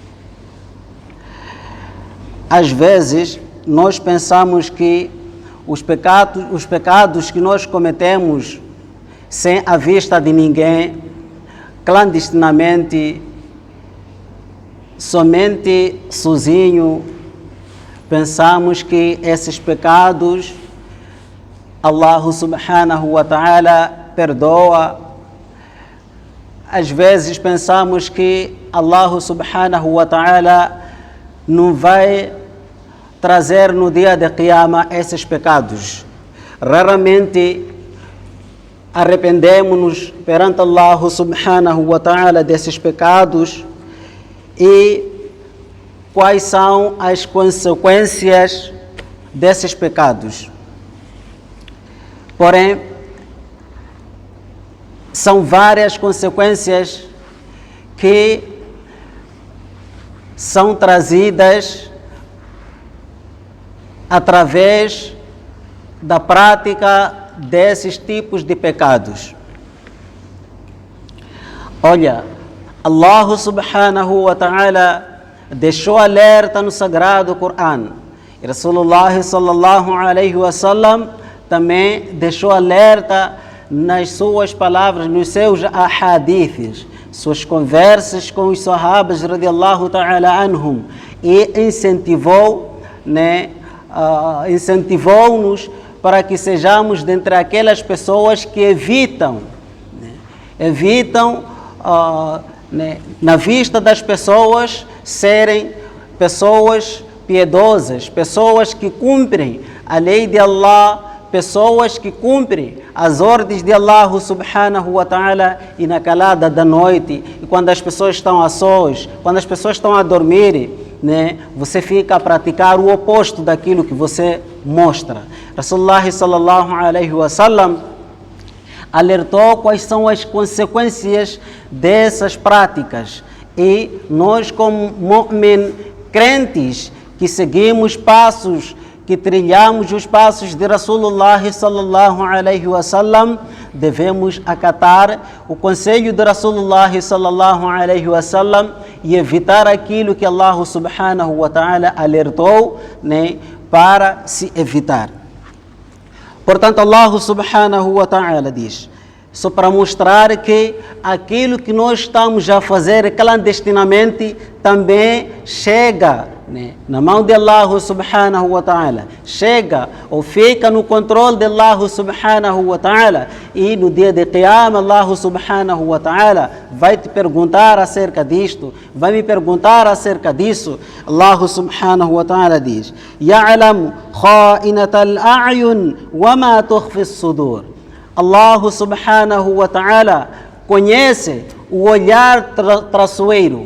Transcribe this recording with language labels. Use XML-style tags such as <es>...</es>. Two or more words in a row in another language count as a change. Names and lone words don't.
<pt>Às vezes, nós pensamos que os pecados que nós cometemos sem a vista de ninguém, clandestinamente, somente sozinho, pensamos que esses pecados</pt> <ar>الله سبحانه وتعالى</ar> <pt>perdoa. Às vezes pensamos que</pt> <ar>الله سبحانه وتعالى</ar> <pt>não vai trazer no dia de Qiyamah esses pecados. Raramente arrependemos-nos perante</pt> <ar>الله سبحانه وتعالى</ar> <pt>desses pecados. E quais são as consequências desses pecados? Porém, são várias consequências que são trazidas através da prática desses tipos de pecados. Olha,</pt> <ar>الله سبحانه وتعالى</ar> <pt>deixou alerta no Sagrado Corão. E</pt> <ar>رسول الله صلى الله عليه وسلم</ar> <pt>também deixou alerta nas suas palavras, nos seus ahadiths, suas conversas com os sahabas</pt> <ar>رضي الله تعالى عنهم,</ar> <pt>e incentivou-nos para que sejamos dentre aquelas pessoas que evitam na vista das pessoas serem pessoas piedosas, pessoas que cumprem a lei de Allah, pessoas que cumprem as ordens de</pt> <ar>الله سبحانه وتعالى,</ar> <pt>e na calada da noite, e quando as pessoas estão a sós, quando as pessoas estão a dormir, você fica a praticar o oposto daquilo que você mostra.</pt> <ar>رسول الله صلى الله عليه وسلم</ar> <pt>alertou quais são as consequências dessas práticas, e nós, como mu'min, crentes que seguimos passos, que trilhamos os passos de</pt> <ar>رسول الله صلى الله عليه وسلم,</ar> <pt>devemos acatar o conselho de</pt> <ar>رسول الله صلى الله عليه وسلم</ar> <pt>e evitar aquilo que</pt> <ar>الله سبحانه وتعالى</ar> <pt>alertou, para se evitar. Portanto,</pt> <ar>الله سبحانه وتعالى</ar> <pt>diz, só para mostrar que aquilo que nós estamos a fazer clandestinamente também chega na mão de</pt> <ar>الله سبحانه وتعالى,</ar> <pt>chega ou fica no controle de</pt> <ar>الله سبحانه وتعالى,</ar> <pt>e no dia de Qiyamah</pt> <ar>الله سبحانه وتعالى</ar> <pt>vai te perguntar acerca disto, vai me perguntar acerca disso.</pt> <ar>الله سبحانه وتعالى diz: يعلم خائنة الأعين وما تخفي الصدور. الله سبحانه وتعالى</ar> <pt>conhece o olhar traiçoeiro.</pt>